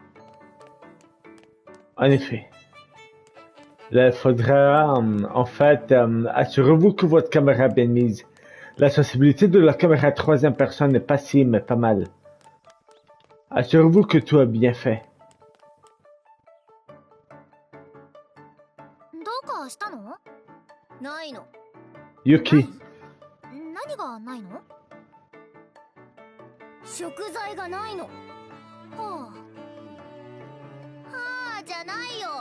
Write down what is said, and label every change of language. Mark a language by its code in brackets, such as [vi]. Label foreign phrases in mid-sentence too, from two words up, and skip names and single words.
[fr] En effet. Là, il faudra, en fait, assurez-vous que votre caméra est bien mise. La sensibilité de la caméra troisième personne n'est pas si, mais pas mal. Assurez-vous que tout est bien fait. [ja] どうかしたの？ないの。 Yuki. 何がないの？食材がないの。はあ。はあじゃないよ。